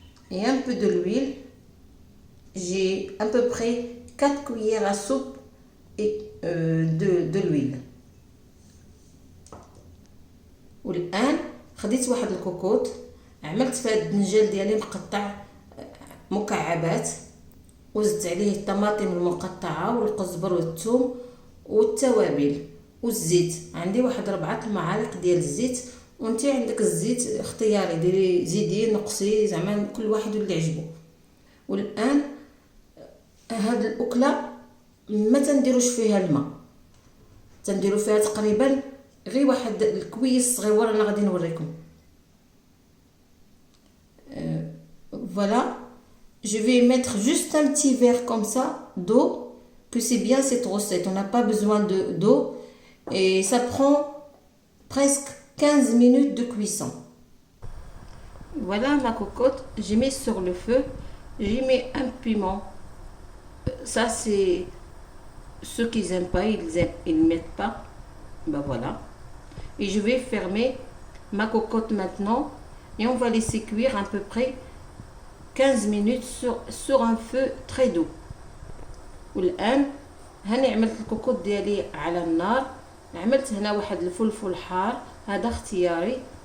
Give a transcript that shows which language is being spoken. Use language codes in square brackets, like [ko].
[fr] Et un peu de l'huile. J'ai à peu près 4 cuillères à soupe de l'huile. [ar] والآن خديت واحد الكوكوط، عملت فيها الدنجال ديالي مقطع مكعبات، وزدت عليه الطماطم المقطعه والقزبر والثوم والتوابل والزيت. عندي واحد 4 معالق ديال الزيت، وانتي عندك الزيت اختياري، ديري زيدي نقصي زعما كل واحد اللي عجبو. والان هاد الاكله ما تنديروش فيها الماء، تنديرو فيها تقريبا غير واحد الكويس صغيور. انا غادي نوريكم. [fr] Voilà, je vais mettre juste un petit verre comme ça d'eau, que c'est bien cette recette. On n'a pas besoin d'eau et ça prend presque 15 minutes de cuisson. Voilà ma cocotte, j'ai mis sur le feu, j'ai mis un piment. Ça c'est ceux qui n'aiment pas, ils ne mettent pas. Ben voilà. Et je vais fermer ma cocotte maintenant et on va laisser cuire à peu près 15 minutes sur un feu très doux. [ar] والآن هاني عملت الكوكوط ديالي على النار، عملت هنا واحد الفلفل حار، هذا اختياري.